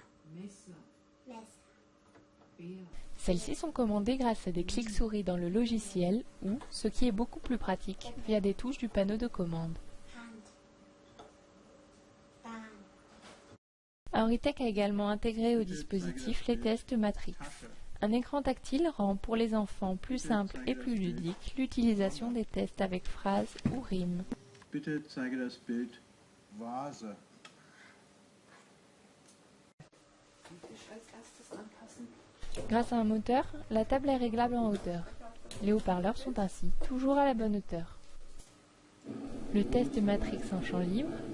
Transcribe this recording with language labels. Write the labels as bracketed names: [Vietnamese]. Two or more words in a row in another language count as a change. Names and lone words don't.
[French] Celles-ci sont commandées grâce à des clics souris dans le logiciel ou, ce qui est beaucoup plus pratique, via des touches du panneau de commande. Auritech a également intégré au dispositif les tests Matrix. Un écran tactile rend pour les enfants plus simple et plus ludique l'utilisation des tests avec phrases ou rimes. [German] Bitte zeige das Bild Vase. [French] Grâce à un moteur, la table est réglable en hauteur. Les haut-parleurs sont ainsi toujours à la bonne hauteur. Le test Matrix en champ libre.